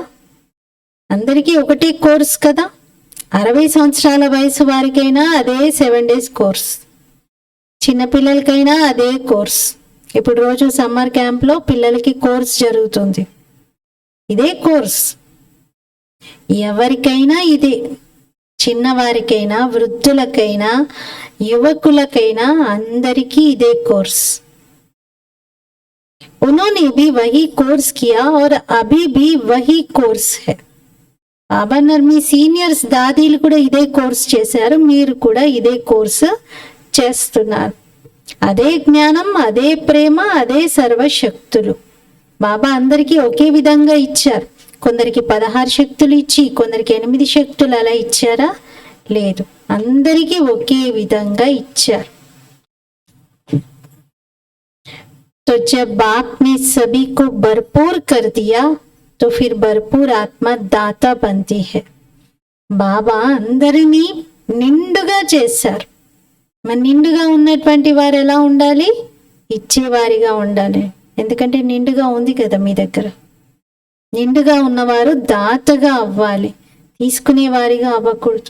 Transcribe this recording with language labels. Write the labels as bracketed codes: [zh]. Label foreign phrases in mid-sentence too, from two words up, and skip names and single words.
[te] అందరికీ ఒకటే కోర్స్ కదా. 60 సంవత్సరాల వయసు వారికైనా అదే 7 days కోర్స్, చిన్నపిల్లలకైనా అదే కోర్స్. ఇప్పుడు రోజు సమ్మర్ క్యాంప్లో పిల్లలకి కోర్స్ జరుగుతుంది, ఇదే కోర్స్. ఎవరికైనా ఇదే, చిన్నవారికైనా వృద్ధులకైనా యువకులకైనా అందరికీ ఇదే కోర్స్. [hi] उन्होंने भी वही कोर्स किया और अभी भी वही कोर्स है. [te] బాబా అన్నారు మీ సీనియర్స్ దాదీలు కూడా ఇదే కోర్స్ చేశారు, మీరు కూడా ఇదే కోర్స్ చేస్తున్నారు. అదే జ్ఞానం, అదే ప్రేమ, అదే సర్వశక్తులు బాబా అందరికీ ఒకే విధంగా ఇచ్చారు. కొందరికి 16 శక్తులు ఇచ్చి కొందరికి 8 శక్తులు అలా ఇచ్చారా? లేదు, అందరికీ ఒకే విధంగా ఇచ్చారు. [hi] तो जब बाप ने सभी को भरपूर कर दिया तो फिर भरपूर आत्मा दाता बनती है. [te] బాబా అందరినీ నిండుగా చేశారు. మరి నిండుగా ఉన్నటువంటి వారు ఎలా ఉండాలి? ఇచ్చేవారిగా ఉండాలి. ఎందుకంటే నిండుగా ఉంది కదా మీ దగ్గర. నిండుగా ఉన్నవారు దాతగా అవ్వాలి, తీసుకునేవారిగా అవ్వకూడదు.